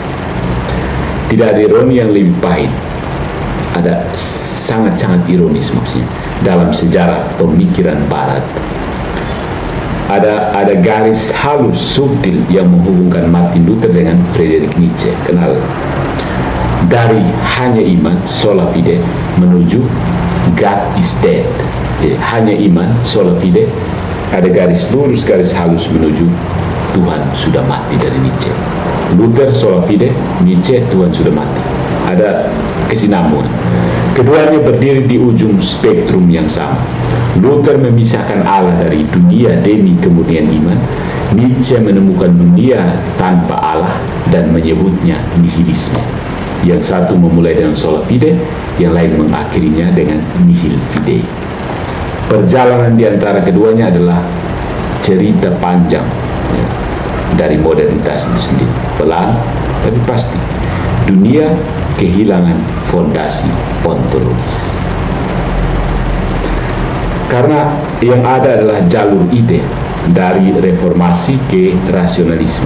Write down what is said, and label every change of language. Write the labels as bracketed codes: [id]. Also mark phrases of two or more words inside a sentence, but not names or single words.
[id] Tidak ada ironi yang lebih pahit. Ada sangat-sangat ironis maksudnya dalam sejarah pemikiran Barat. Ada garis halus subtil yang menghubungkan Martin Luther dengan Friedrich Nietzsche. Kenal? Dari hanya iman, [la] sola fide, [en] menuju God is dead. [id] Jadi, hanya iman, [la] sola fide, [id] ada garis lurus, garis halus menuju Tuhan sudah mati dari Nietzsche. Luther, [la] sola fide, [id] Nietzsche, Tuhan sudah mati. Ada kesinambungan. Keduanya berdiri di ujung spektrum yang sama. Luther memisahkan Allah dari dunia demi kemurnian iman. Nietzsche menemukan dunia tanpa Allah dan menyebutnya nihilisme. Yang satu memulai dengan [la] sola fide, [id] yang lain mengakhirinya dengan [la] nihil fide. [id] Perjalanan di antara keduanya adalah cerita panjang ya, dari modernitas itu sendiri. Pelan tapi pasti. Dunia kehilangan fondasi ontologis. Karena yang ada adalah jalur ide dari reformasi ke rasionalisme.